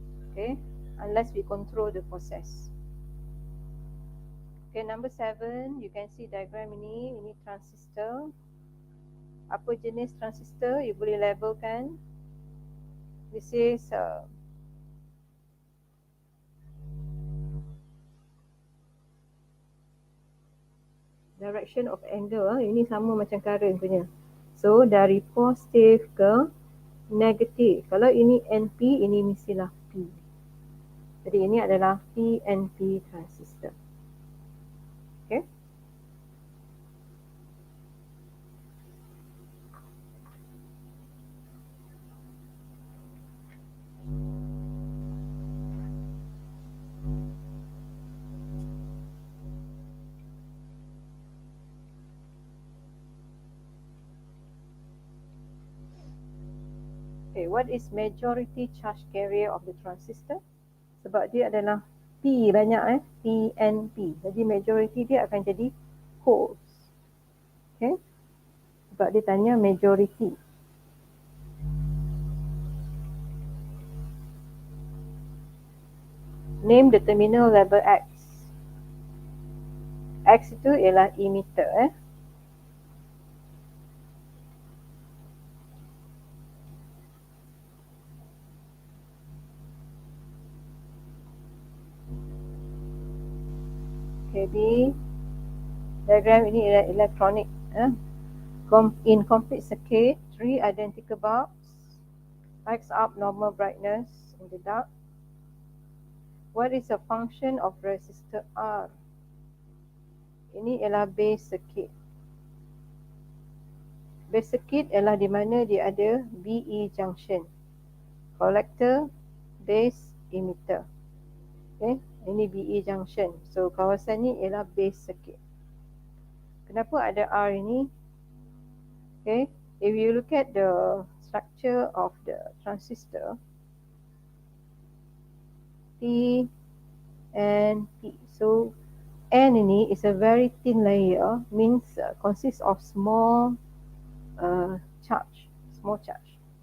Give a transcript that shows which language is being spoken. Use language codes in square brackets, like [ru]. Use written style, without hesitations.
[en] Okay, unless we control the process. Okay, number 7, you can see diagram ini transistor. [ms] Apa jenis transistor? You boleh labelkan. [en] This is direction of angle. [ms] Ini sama macam current punya. So dari positif ke negatif. Kalau ini NP, ini mestilah P. Jadi ini adalah PNP transistor. [en] Okay. Okay, what is majority charge carrier of the transistor? [ms] Sebab dia adalah P banyak PNP. Jadi majority dia akan jadi holes. Okay. Sebab dia tanya majority. [en] Name the terminal label X. [ms] X itu ialah emitter. Okay, diagram ini ialah electronic. [en] In complete circuit, 3 identical bulbs lights up normal brightness in the dark. What is the function of resistor R? [ms] Ini ialah base circuit. Base circuit ialah di mana dia ada BE junction. [en] Collector, base, emitter. [ms] Okay, ini BE junction. So kawasan ni ialah base circuit. Kenapa ada R ini? [en] Okay, if you look at the structure of the transistor, P and P. So N ini is a very thin layer, means consists of small charge, small charge.